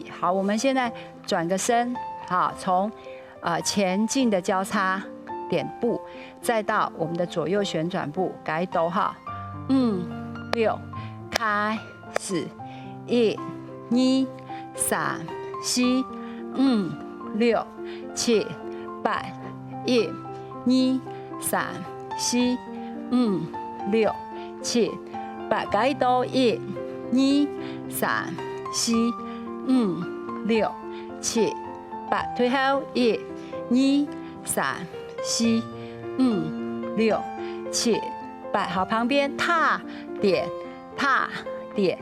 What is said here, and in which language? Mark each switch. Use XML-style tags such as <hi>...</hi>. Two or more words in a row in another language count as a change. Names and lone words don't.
<zh>好，我們現在轉個身，好，從前進的交叉點步，再到我們的左右旋轉步，改到哈，5、6，開始，1、2、3、4、5、6、7、8。1、2、3、4、5、6、7、8，改到1、2、3、4、5、6、7、 8，退后1、2、3、4、5、6、7、8，好，旁边踏点踏点</zh>